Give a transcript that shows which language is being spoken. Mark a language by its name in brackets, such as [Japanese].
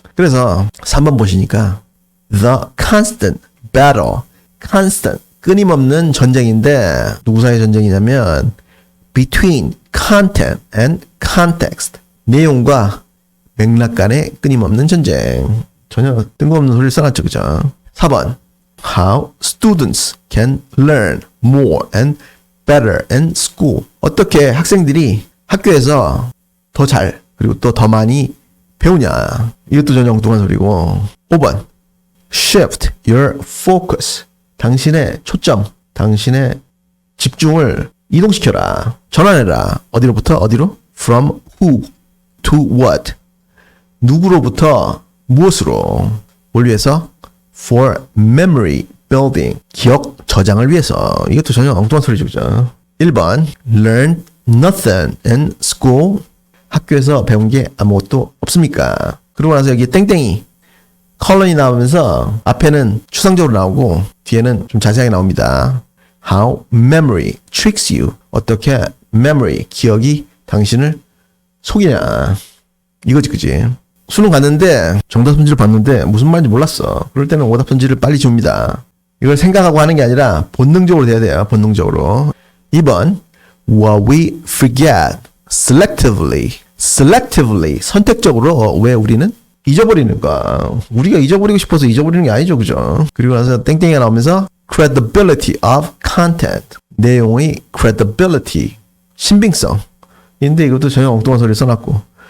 [Korean] 그래서 3번 보시니까 [English] The constant battle, constant [Korean] 끊임없는 전쟁인데 누구 사이의 전쟁이냐면 [English] between content and context [Korean] 내용과 맥락 간의 끊임없는 전쟁. 전혀 뜬금없는 소리를 써놨죠. 그죠? [English] 4번 How students can learn more and better in school. [Korean] 어떻게 학생들이 학교에서 더 잘 그리고 또 더 많이 배우냐. 이것도 전혀 엉뚱한 소리고. [English] 5번 Shift your focus. [Korean] 당신의 초점, 당신의 집중을 이동시켜라. 전환해라. 어디로부터 어디로? [English] From who to what. [Korean] 누구로부터 무엇으로. 뭘 위해서? [English] For memory building. [Korean] 기억 저장을 위해서. 이것도 전혀 엉뚱한 소리죠. 그죠? [English] 1번 Learn nothing in school. [Korean] 학교에서 배운 게 아무것도 없습니까? 그러고 나서 여기 땡땡이 컬런이 나오면서 앞에는 추상적으로 나오고 뒤에는 좀 자세하게 나옵니다. [English] How memory tricks you. [Korean] 어떻게 memory, 기억이 당신을 속이냐. 이거지, 그지? 수능 갔는데 정답 손지를 봤는데 무슨 말인지 몰랐어. 그럴 때는 오답 손지를 빨리 줍니다. 이걸 생각하고 하는 게 아니라 본능적으로 돼야 돼요. 본능적으로. [English] 2번 What we forget selectively. [Korean] 선택적으로 왜 우리는 잊어버리는 거야. 우리가 잊어버리고 싶어서 잊어버리는 게 아니죠. 그죠? 그리고 나서 땡땡이가 나오면서 [English] credibility of content. [Korean] 내용의 credibility. 신빙성. 근데 이것도 전혀 엉뚱한 소리를 써놨고.